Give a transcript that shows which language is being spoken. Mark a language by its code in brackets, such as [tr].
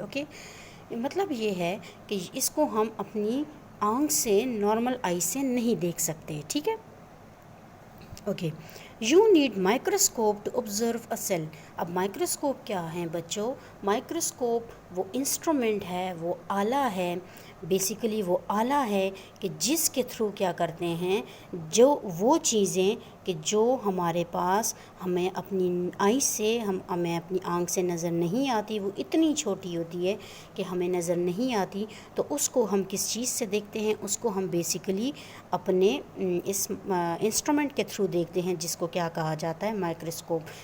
[ur] Okay, مطلب یہ ہے کہ اس کو ہم اپنی آنکھ سے نارمل آئی سے نہیں دیکھ سکتے. ٹھیک ہے. Okay. [en] You need microscope to observe a cell. [ur] اب مائکروسکوپ کیا ہیں بچوں؟ مائکروسکوپ وہ انسٹرومنٹ ہے، وہ آلہ ہے، بیسیکلی وہ آلہ ہے کہ جس کے تھرو کیا کرتے ہیں، جو وہ چیزیں کہ جو ہمارے پاس ہمیں اپنی آئی سے ہمیں اپنی آنکھ سے نظر نہیں آتی، وہ اتنی چھوٹی ہوتی ہے کہ ہمیں نظر نہیں آتی، تو اس کو ہم کس چیز سے دیکھتے ہیں؟ اس کو ہم بیسیکلی اپنے اس انسٹرومنٹ کے تھرو دیکھتے ہیں جس کو کیا کہا جاتا ہے؟ مائکروسکوپ.